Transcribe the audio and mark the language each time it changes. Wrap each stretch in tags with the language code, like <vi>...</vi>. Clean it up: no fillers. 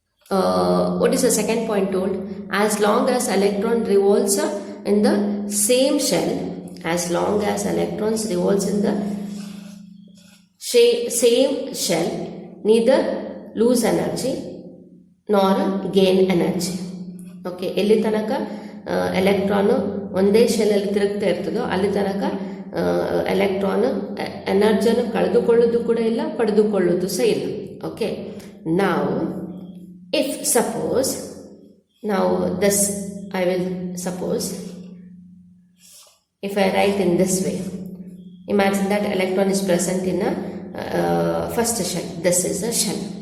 <en>What is the second point told? As long as electron revolves in the same shell, as long as electrons revolves in the same shell, neither lose energy nor gain energy.</en> <kn>Okay, ಎಲ್ಲಿ ತನಕ electron ಒಂದೇ shell ಅಲ್ಲಿ ತಿರುಗ್ತಾ ಇರ್ತದೋ ಅಲ್ಲಿ ತನಕ electron ಎನರ್ಜಿಯನ್ನು ಕಳೆದುಕೊಳ್ಳೋದು ಕೂಡ ಇಲ್ಲ, ಪಡೆದುಕೊಳ್ಳೋದು ಸಹ ಇಲ್ಲ.</kn> <en>Okay, ನಾವು if suppose, now this I will suppose, if I write in this way, imagine that electron is present in a first shell. This is a shell.</en>